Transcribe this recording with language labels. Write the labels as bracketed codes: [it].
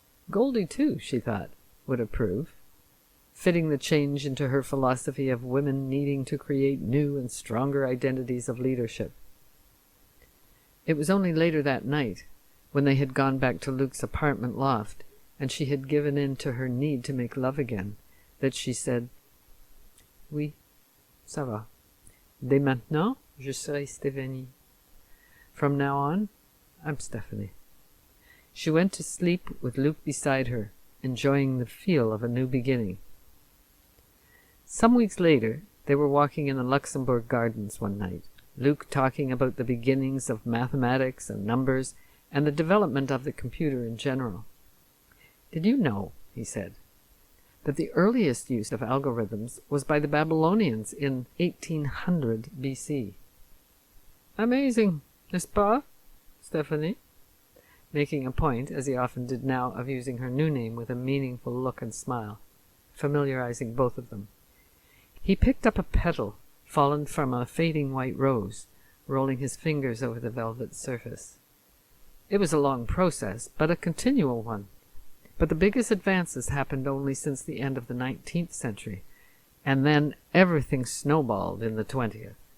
[en] Goldie, too, she thought, would approve, fitting the change into her philosophy of women needing to create new and stronger identities of leadership. It was only later that night, when they had gone back to Luc's apartment loft, and she had given in to her need to make love again, that she said, [fr] "Oui, ça va. Dès maintenant, je serai Stéphanie. [en] From now on, I'm Stephanie." She went to sleep with Luke beside her, enjoying the feel of a new beginning. Some weeks later, they were walking in the Luxembourg Gardens one night, Luke talking about the beginnings of mathematics and numbers and the development of the computer in general. "Did you know," he said, "that the earliest use of algorithms was by the Babylonians in 1800 BC? Amazing, [fr] n'est-ce pas, [en] Stephanie?" Making a point, as he often did now, of using her new name with a meaningful look and smile, familiarizing both of them. He picked up a petal fallen from a fading white rose, rolling his fingers over the velvet surface. It was a long process, but a continual one. But the biggest advances happened only since the end of the 19th century, and then everything snowballed in the 20th.